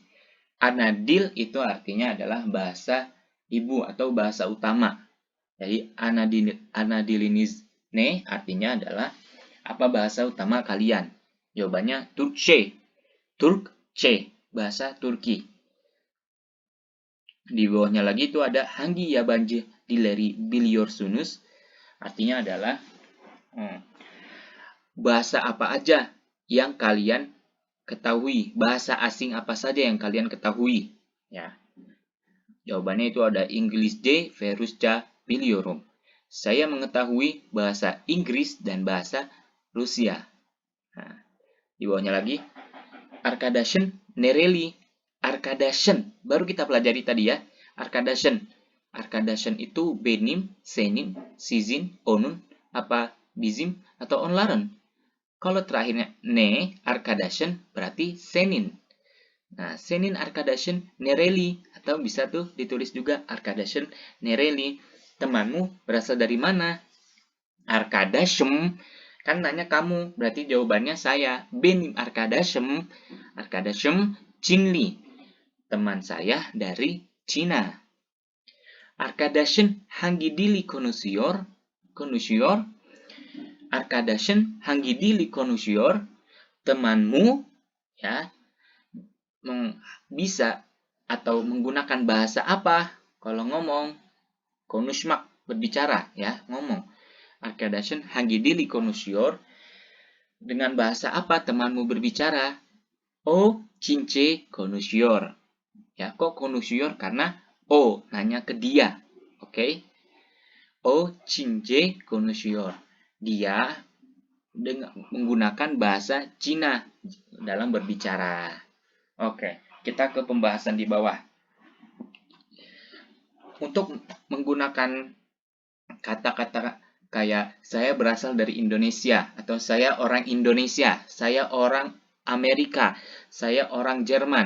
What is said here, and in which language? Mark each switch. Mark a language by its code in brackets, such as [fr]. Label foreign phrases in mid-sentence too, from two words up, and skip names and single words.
[id] Anadil itu artinya adalah bahasa ibu atau bahasa utama. Jadi [tr] anadilinis ne [id] artinya adalah apa bahasa utama kalian? [tr] Jawabannya Türkçe. Türkçe, [id] bahasa Turki. Di bawahnya lagi itu ada [tr] hangi yabancı dilleri biliyorsunuz. [id] Artinya adalah bahasa apa aja yang kalian ketahui. Bahasa asing apa saja yang kalian ketahui. Ya. Jawabannya itu ada [tr] İngilizce ve Rusça biliyorum. [id] Saya mengetahui bahasa Inggris dan bahasa Rusia. Nah, di bawahnya lagi [tr] arkadaşın nereli? [id] Arkadaşın, baru kita pelajari tadi ya. [tr] Arkadaşın. Arkadaşın itu benim, senin, sizin, onun, [id] apa bizim, atau onların. Kalau terakhirnya [tr] ne, arkadaşın [id] berarti senin. Nah, [tr] senin arkadaşın nereli? [id] Atau bisa tuh ditulis juga [tr] arkadaşın nereli. [id] Temanmu berasal dari mana? [tr] Arkadaşım. [id] Kan nanya kamu, berarti jawabannya saya. [tr] Benim arkadaşım. Arkadaşım Çinli. [id] Teman saya dari Cina. [tr] Arkadaşın hangi dili konuşuyor? Konuşuyor. Arkadaşın hangi dili konuşuyor? [id] Temanmu ya bisa atau menggunakan bahasa apa kalau ngomong? Konuşmak, berbicara ya, ngomong. [tr] Arkadaşın hangi dili konuşuyor? [id] Dengan bahasa apa temanmu berbicara? [tr] O Çince konuşuyor. [id] Ya, kok [tr] konuşuyor? [id] Karena O nanya ke dia. Oke. [tr] O Çince konuşuyor. [id] Dia dengan menggunakan bahasa Cina dalam berbicara. Oke, kita ke pembahasan di bawah. Untuk menggunakan kata-kata kayak saya berasal dari Indonesia atau saya orang Indonesia, saya orang Amerika, saya orang Jerman.